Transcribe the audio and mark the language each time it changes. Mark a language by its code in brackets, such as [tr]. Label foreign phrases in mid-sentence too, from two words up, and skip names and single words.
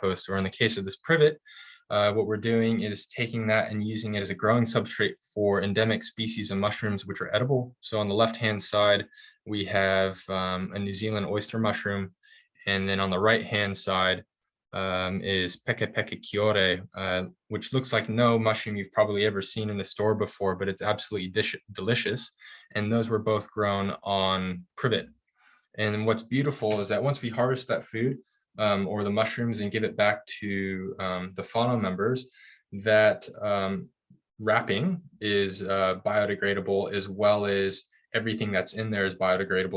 [en] Or in the case of this privet, what we're doing is taking that and using it as a growing substrate for endemic species of mushrooms which are edible. So on the left-hand side, we have a New Zealand oyster mushroom, and then on the right-hand side is [mi] peke peke kiore, [en] which looks like no mushroom you've probably ever seen in a store before, but it's absolutely delicious. And those were both grown on privet. And what's beautiful is that once we harvest that food, or the mushrooms, and give it back to the whānau members, that wrapping is biodegradable, as well as everything that's in there is biodegradable.